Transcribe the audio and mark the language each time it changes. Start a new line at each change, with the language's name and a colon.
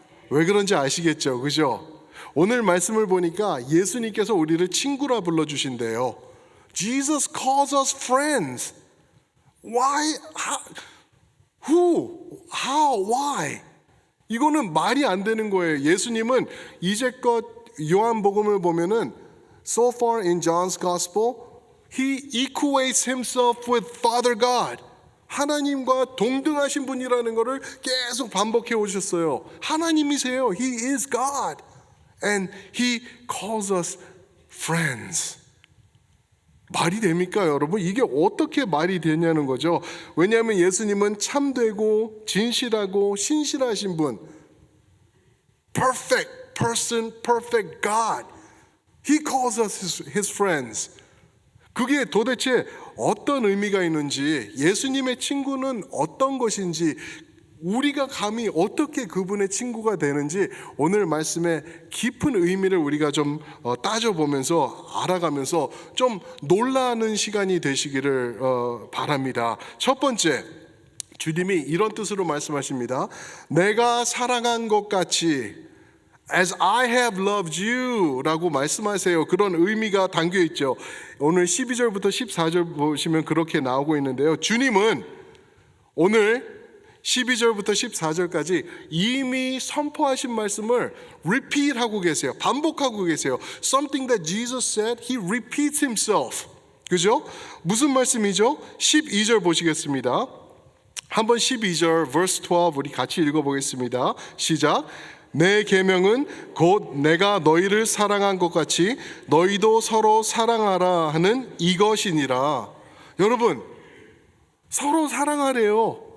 Korean: 왜 그런지 아시겠죠? 그죠? 오늘 말씀을 보니까 예수님께서 우리를 친구라 불러주신대요.
English: Jesus calls us friends. Why? Who? How? Why?
Korean: 이거는 말이 안 되는 거예요. 예수님은 이제껏 요한복음을 보면은
English: so far in John's Gospel, he equates himself with Father God.
Korean: 하나님과 동등하신 분이라는 것을 계속 반복해 오셨어요. 하나님이세요.
English: He is God. And he calls us friends.
Korean: 말이 됩니까, 여러분? 이게 어떻게 말이 되냐는 거죠. 왜냐하면 예수님은 참되고 진실하고 신실하신 분,
English: perfect person, perfect God. He calls us his friends.
Korean: 그게 도대체 어떤 의미가 있는지, 예수님의 친구는 어떤 것인지, 우리가 감히 어떻게 그분의 친구가 되는지 오늘 말씀의 깊은 의미를 우리가 좀 따져보면서 알아가면서 좀 놀라는 시간이 되시기를 바랍니다. 첫 번째, 주님이 이런 뜻으로 말씀하십니다. 내가 사랑한 것 같이
English: As I have loved you
Korean: 라고 말씀하세요. 그런 의미가 담겨 있죠. 오늘 12절부터 14절 보시면 그렇게 나오고 있는데요. 주님은 오늘 12절부터 14절까지 이미 선포하신 말씀을 repeat 하고 계세요. 반복하고 계세요.
English: Something that Jesus said, He repeats Himself.
Korean: 그죠? 무슨 말씀이죠? 12절 보시겠습니다. 한번 12절 verse 12 우리 같이 읽어보겠습니다. 시작. 내 계명은 곧 내가 너희를 사랑한 것 같이 너희도 서로 사랑하라 하는 이것이니라. 여러분, 서로 사랑하래요.